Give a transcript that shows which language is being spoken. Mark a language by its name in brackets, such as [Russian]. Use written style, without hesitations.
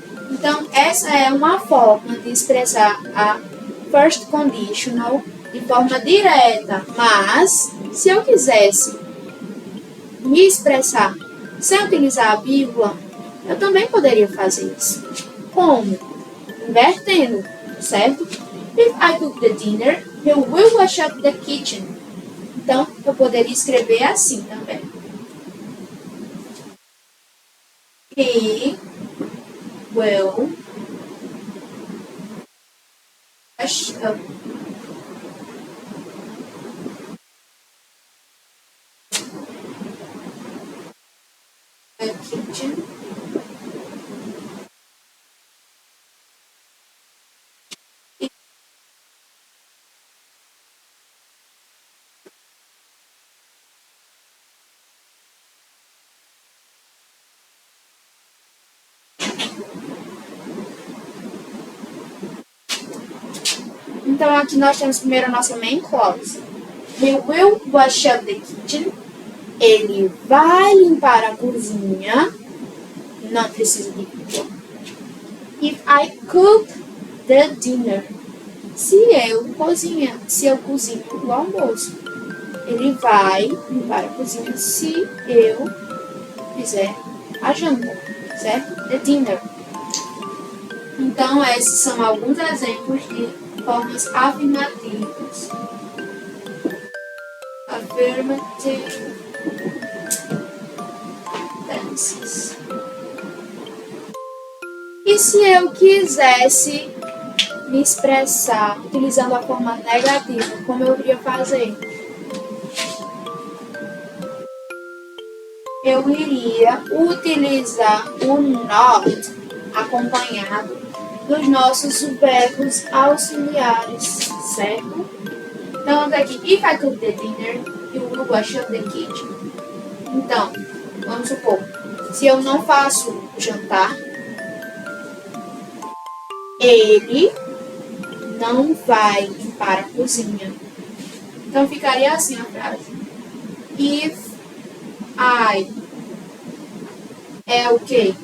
[Portuguese] Então, essa é uma forma de expressar a first conditional de forma direta. Mas, se eu quisesse me expressar sem utilizar a vírgula, eu também poderia fazer isso. Como? Invertendo. certo? [English] If I cook the dinner, he will wash up the kitchen. [Portuguese] Então, eu poderia escrever assim também. [English] He will wash up the kitchen. [Portuguese] Então, aqui nós temos primeiro a nossa main clause. [English] He will wash up the kitchen. [Portuguese] Ele vai limpar a cozinha. Não precisa de will. [English] If I cook the dinner. [Portuguese] Se eu cozinho o almoço. Ele vai limpar a cozinha se eu fizer a janta, certo? [English] The dinner. [Portuguese] Então, esses são alguns exemplos de formas afirmativas. [English] Affirmative tenses. [Portuguese] E se eu quisesse me expressar utilizando a forma negativa, como eu iria fazer? Eu iria utilizar o not acompanhado dos nossos verbos auxiliares, certo? Então, daqui, [English] if I cook the dinner, you will wash up the kitchen. [Portuguese] Então, vamos supor, se eu não faço o jantar, ele não vai limpar a cozinha. Então, ficaria assim a frase. [English] If I [Portuguese] é o que?